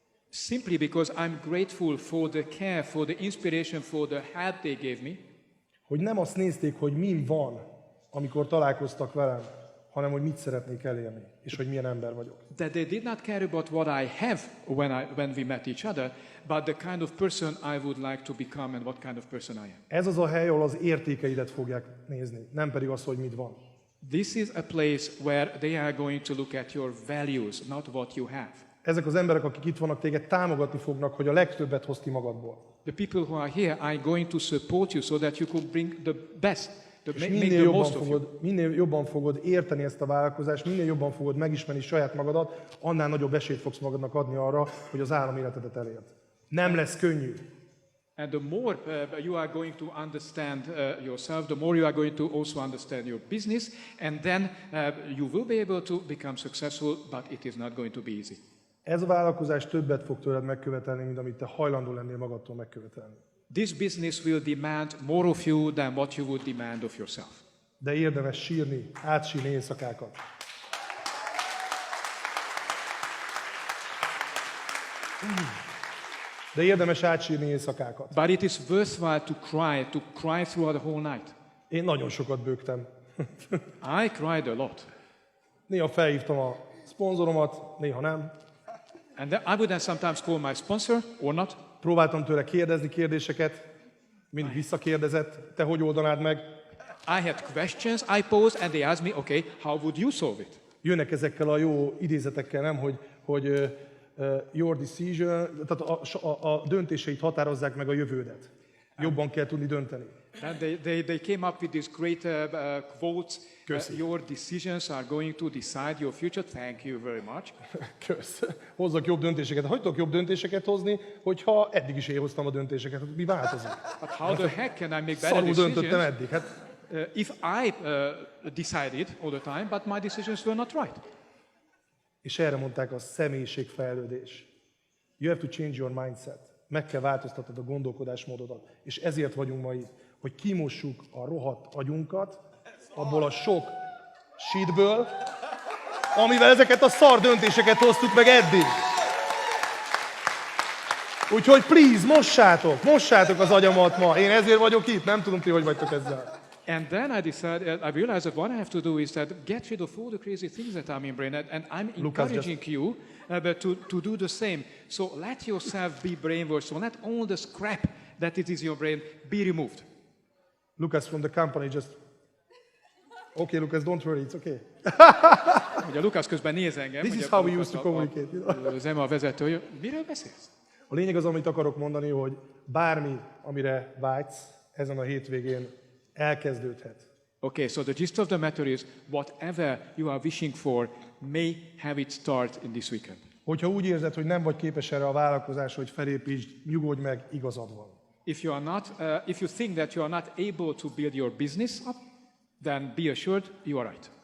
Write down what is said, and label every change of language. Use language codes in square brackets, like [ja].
[en] Simply because I'm grateful for the care, for the inspiration, for the help they gave me. [hu] Hogy nem azt nézték, hogy min van, amikor találkoztak velem, hanem hogy mit szeretnék elérni, és hogy milyen ember vagyok. [en] That they did not care about what I have when we met each other, but the kind of person I would like to become and what kind of person I am. [hu] Ez az a hely, ahol az értékeidet fogják nézni, nem pedig az, hogy mit van. [en] This is a place where they are going to look at your values, not what you have. [hu] Ezek az emberek, akik itt vannak, téged támogatni fognak, hogy a legtöbbet hozd ki magadból. [en] The people who are here are going to support you so that you could bring the best, [hu] És [en] make the most of you. [hu] minél jobban fogod érteni ezt a vállalkozást, minél jobban fogod megismerni saját magadat, annál nagyobb esélyt fogsz magadnak adni arra, hogy az álom életedet elérd. Nem lesz könnyű. [en] And the more you are going to understand yourself, the more you are going to also understand your business, and then you will be able to become successful, but it is not going to be easy. [hu] Ez a vállalkozás többet fog tőled megkövetelni, mint amit te hajlandó lennél magadtól megkövetelni. [en] This business will demand more of you than what you would demand of yourself. [hu] De érdemes sírni, átsírni éjszakákat. De érdemes átsírni éjszakákat. [en] But it is worthwhile to cry throughout the whole night. [hu] Én nagyon sokat bőgtem. [en] I cried a lot. [hu] Néha felhívtam a szponzoromat, néha nem. [en] And then I would then sometimes call my sponsor, or not. [hu] Próbáltam tőle kérdezni kérdéseket, mind visszakérdezett, te hogy oldanád meg? [en] I had questions I posed, and they asked me, okay, how would you solve it? [hu] Jönnek ezekkel a jó idézetekkel, nem, hogy [en] your decision, [hu] tehát a döntéseit határozzák meg a jövődet. Jobban kell tudni dönteni. [en] And they came up with these great quotes. Your decisions are going to decide your future. Thank you very much. [hu] Kösz. Hozzak jobb döntéseket. Hogy tudok jobb döntéseket hozni, hogyha eddig is én hoztam a döntéseket? Mi változik? [en] But how the heck can I make better [hu] Szarul [en] decisions? [hu] döntöttem eddig. Hát [en] if I decided all the time, but my decisions were not right. [hu] És erre mondták a személyiségfejlődés. [en] You have to change your mindset. [hu] Meg kell változtatnod a gondolkodásmódodat. És ezért vagyunk ma itt, hogy kimossuk a rohadt agyunkat abból a sok shitből, amivel ezeket a szar döntéseket hoztuk meg eddig. Úgyhogy please, mossátok az agyamat ma. Én ezért vagyok itt, nem tudom ti, hogy vagytok ezzel. [en] And then I realized that what I have to do is that get rid of all the crazy things that are in brain, and I'm encouraging you to do the same. So let yourself be brainwashed. So let all the scrap that it is in your brain be removed. Lucas from the company just... Okay, Lucas, don't worry, it's okay. [hu] Ugye Lucas közben néz engem. [en] This is how we used to communicate. [hu] Az EMA vezető, miről beszélsz? A lényeg az, amit akarok mondani, hogy bármi, amire vágysz, ezen a hétvégén elkezdődhet. [en] Okay, so the gist of the matter is, whatever you are wishing for may have its start in this weekend. [hu] Hogyha úgy érzed, hogy nem vagy képes erre a vállalkozásra, hogy felépítsd, nyugodj meg, igazad van. [en] If you think that you are not able to build your business up, then be assured you are right.